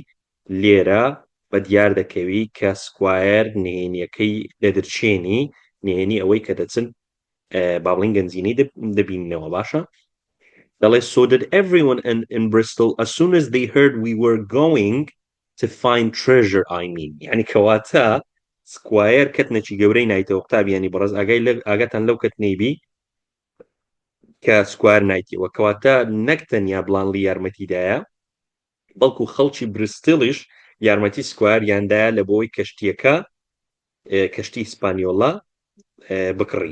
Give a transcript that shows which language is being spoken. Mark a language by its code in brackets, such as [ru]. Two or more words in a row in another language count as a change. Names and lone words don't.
[ckb] لێرە بە دیار دەکەوی کە سکوایر نهێنیەکەی دەدرچێنی نهێنی ئەوەی کە دەچن باڵین گەنجینەی دەبینەوە. باشە دەڵێ [en] so did everyone in Bristol as soon as they heard we were going to find treasure I mean [ckb] یعنی کەواتە سکوایر کەتنەکی گەورەی نایتەوە قوتابیانی بەڕێز ئاگاتان لەو کەتنەیبی کە سکوار نایتیەوە. کەواتە نەک تەنیا بلانلی یارمەتیدایە بەڵکو خەڵکی بریستڵیش یارمەتی سکواریاندایە لە بۆی کەشتیەکە کەشتی هیسپانیۆڵا بکڕی.